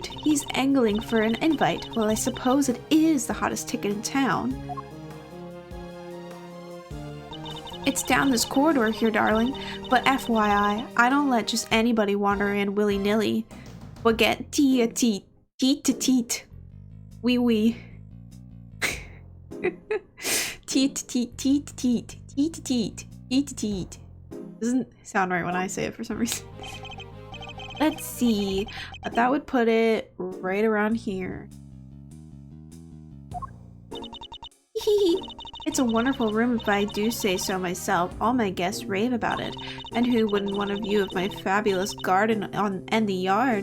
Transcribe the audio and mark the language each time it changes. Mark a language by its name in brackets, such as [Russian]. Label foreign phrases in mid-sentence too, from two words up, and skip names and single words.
[English] He's angling for an invite. Well, I suppose it is the hottest ticket in town. It's down this corridor here, darling. But FYI, I don't let just anybody wander in willy-nilly. But get teet to teet. Wee wee. Teet teet teet teet teet teet teet teet. Doesn't sound right when I say it for some reason. Let's see. That would put it right around here. It's a wonderful room if I do say so myself. All my guests rave about it. And who wouldn't want a view of my fabulous garden and the yard?